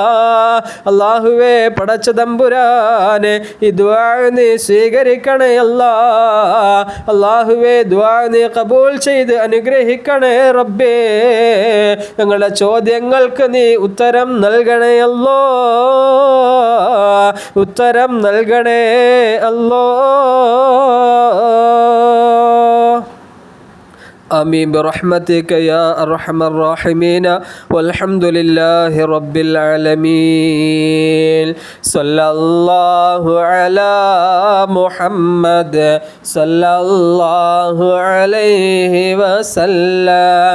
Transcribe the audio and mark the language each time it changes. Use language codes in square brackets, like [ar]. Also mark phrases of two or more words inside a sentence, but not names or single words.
[ml] അല്ലാഹുവേ, പടച്ച തമ്പുരാനെ, ഈ ദുആ നീ സ്വീകരിക്കണേ അല്ലാ. അല്ലാഹുവേ, ദുആ നീ ഖബൂൽ ചെയ്ത് അനുഗ്രഹിക്കണേ റബ്ബേ. ഞങ്ങളുടെ ചോദ്യങ്ങൾക്ക് നീ ഉത്തരം നൽകണേ അല്ലോ, ഉത്തരം നൽകണേ അല്ലോ. [ar] آمين برحمتك يا أرحم الراحمين والحمد لله رب العالمين. صلى الله على محمد صلى الله عليه وسلم.